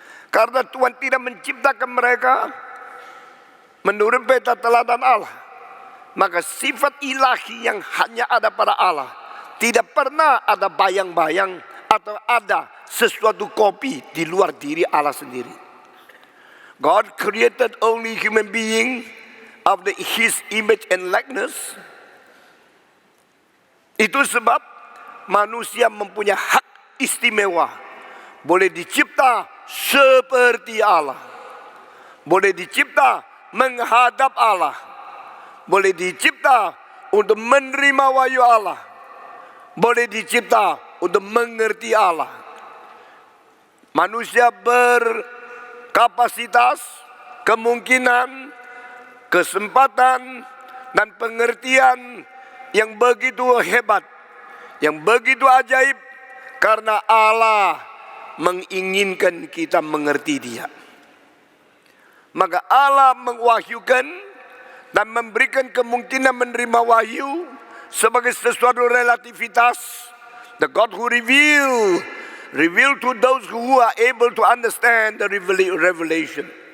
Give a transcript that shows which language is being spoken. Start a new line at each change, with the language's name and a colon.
Indonesian: Karena Tuhan tidak menciptakan mereka menurut peta teladan Allah. Maka sifat ilahi yang hanya ada pada Allah, tidak pernah ada bayang-bayang atau ada sesuatu kopi di luar diri Allah sendiri.
English: God created only human being of His image and likeness.
Indonesian: Itu sebab manusia mempunyai hak istimewa, boleh dicipta seperti Allah, boleh dicipta menghadap Allah, boleh dicipta untuk menerima wahyu Allah, boleh dicipta untuk mengerti Allah. Manusia berkapasitas, kemungkinan, kesempatan, dan pengertian yang begitu hebat, yang begitu ajaib, karena Allah menginginkan kita mengerti Dia. Maka Allah mengwahyukan dan memberikan kemungkinan menerima wahyu sebagai sesuatu relativitas.
English: The God who reveal to those who are able to understand the revelation.